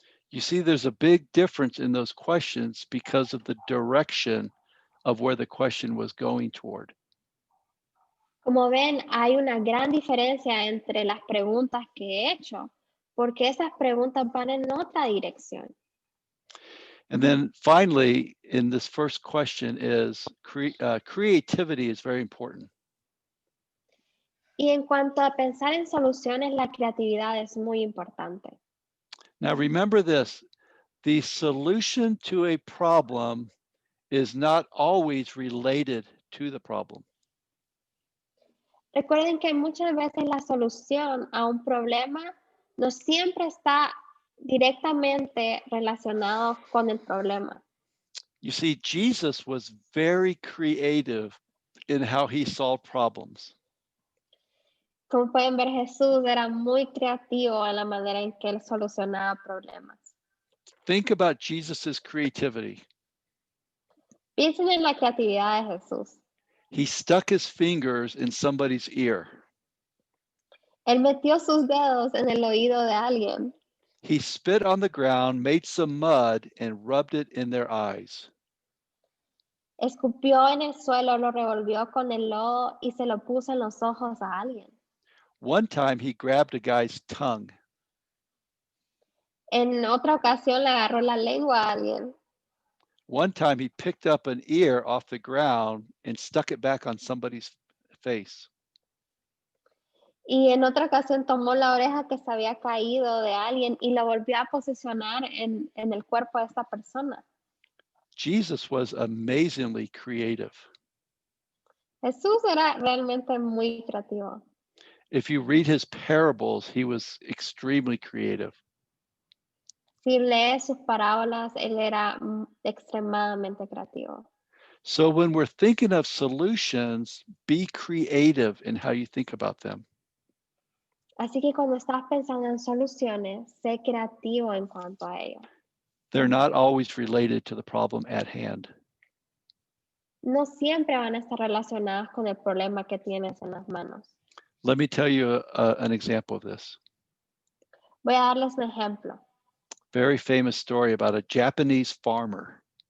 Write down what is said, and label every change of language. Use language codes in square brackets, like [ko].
[en] You see, there's a big difference in those questions because of the direction of where the question was going toward. [es] Como ven, hay una gran diferencia entre las preguntas que he hecho, porque esas preguntas van en otra dirección. [en] And then finally, in this first question is creativity is very important. [es] Y en cuanto a pensar en soluciones, la creatividad es muy importante. [en] Now, remember this, the solution to a problem is not always related to the problem. [es] Recuerden que muchas veces la solución a un problema no siempre está directamente relacionado con el problema. [en] You see, Jesus was very creative in how he solved problems. [es] Como pueden ver, Jesús era muy creativo en la manera en que él solucionaba problemas. [en] Think about Jesus's creativity. [es] Piensen en la creatividad de Jesús. [en] He stuck his fingers in somebody's ear. [es] Él metió sus dedos en el oído de alguien. [en] He spit on the ground, made some mud, and rubbed it in their eyes. [es] Escupió en el suelo, lo revolvió con el lodo y se lo puso en los ojos a alguien. [en] One time he grabbed a guy's tongue. [es] En otra ocasión le agarró la lengua a alguien. [en] One time he picked up an ear off the ground and stuck it back on somebody's face. [es] Y en otra ocasión tomó la oreja que se había caído de alguien y la volvió a posicionar en el cuerpo de esta persona. [en] Jesus was amazingly creative. [es] Jesús era realmente muy creativo. [en] If you read his parables, he was extremely creative. [es] Si lees sus parábolas, él era extremadamente creativo. [en] So when we're thinking of solutions, be creative in how you think about them. [es] Así que cuando estás pensando en soluciones, sé creativo en cuanto a ello. [en] They're not always related to the problem at hand. [es] No siempre van a estar relacionadas con el problema que tienes en las manos. [en] Let me tell you an example of this. [es] Voy a darles un ejemplo. [en] Very famous story about a Japanese farmer.